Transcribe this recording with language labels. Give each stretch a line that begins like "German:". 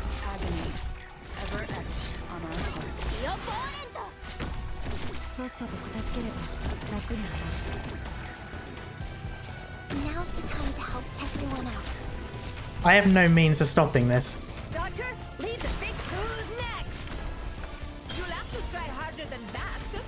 English: Agony ever etched on our hearts. ディオポーレント。
Japanese: さっさと片付ければ楽になる。
English: Now's the time to help everyone out. I have no means of stopping this. Doctor, leave the big who's next? You'll have to try harder than that.